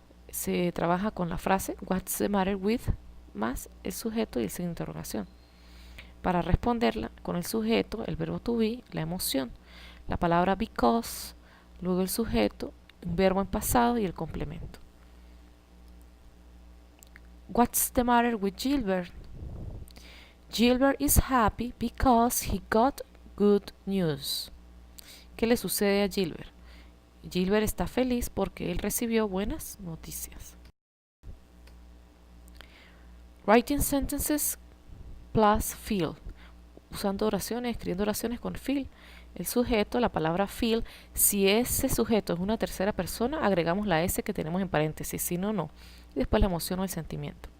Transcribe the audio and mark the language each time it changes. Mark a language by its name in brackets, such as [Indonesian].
[Spanish] Se trabaja con la frase [English] What's the matter with [Spanish] más el sujeto y el signo de interrogación. Para responderla con el sujeto, el verbo to be, la emoción, la palabra because, luego el sujeto, un verbo en pasado y el complemento. [English] What's the matter with Gilbert? Gilbert is happy because he got good news. [Spanish] ¿Qué le sucede a Gilbert? Gilbert está feliz porque él recibió buenas noticias. [English] Writing sentences plus feel. [Spanish] Usando oraciones, escribiendo oraciones con feel. El sujeto, la palabra feel. Si ese sujeto es una tercera persona, agregamos la S que tenemos en paréntesis. Si no, no. Y después la emoción o el sentimiento.